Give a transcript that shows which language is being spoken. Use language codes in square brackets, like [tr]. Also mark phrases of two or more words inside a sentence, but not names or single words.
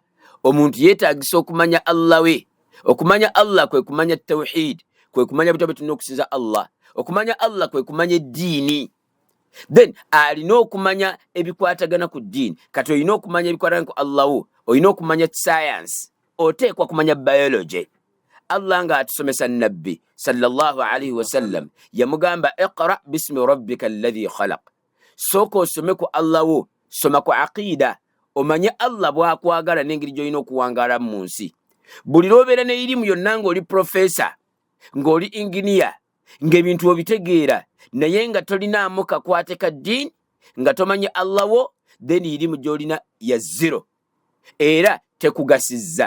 [lg] Omuntu yeetaagisa okumanya Allah we. Okumanya Allah kwe kumanya tawhid, kwe kumanya bitabo tulina okusinza Allah. Okumanya Allah kwe kumanya eddiini. Then alina okumanya ebikwatagana ku ddiini. Kati olina okumanya ebikwatagana ku Allah wo, olina okumanya science, oteekwa kumanya biology. Allah nga atusomesa nabbi [ar] صلى الله عليه وسلم [lg] yamugamba [ar] اقرأ باسم ربك الذي خلق. [lg] Sooka osome ku Allah wo, soma ku aqida, omanye Allah bw'akwagala n'engeri gy'olina okuwangaala mu nsi. Buli lw'obeera n'erimu yonna ng'oli professor, ng'oli engineer, ng'ebintu obitegeera naye nga tolinaamu kakwate ka ddiini, nga tomanye Allah wo, then erimu gy'olina ya zero era tekugasizza.